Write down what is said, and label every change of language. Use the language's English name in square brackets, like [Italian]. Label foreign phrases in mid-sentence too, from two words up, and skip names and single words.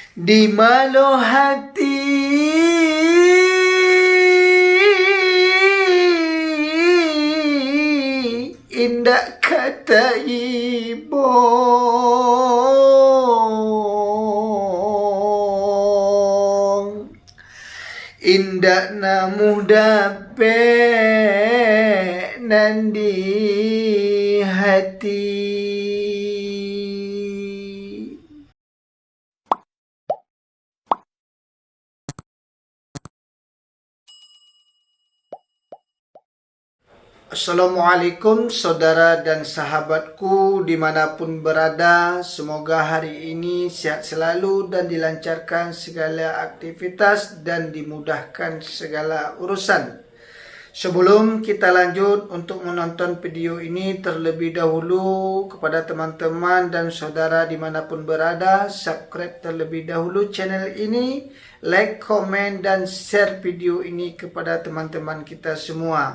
[Indonesian] di malu hati indah kata ibu, indah namuh dape nandi hati. Assalamualaikum saudara dan sahabatku dimanapun berada. Semoga hari ini sehat selalu dan dilancarkan segala aktivitas dan dimudahkan segala urusan. Sebelum kita lanjut untuk menonton video ini, terlebih dahulu kepada teman-teman dan saudara dimanapun berada, subscribe terlebih dahulu channel ini, like, komen, dan share video ini kepada teman-teman kita semua.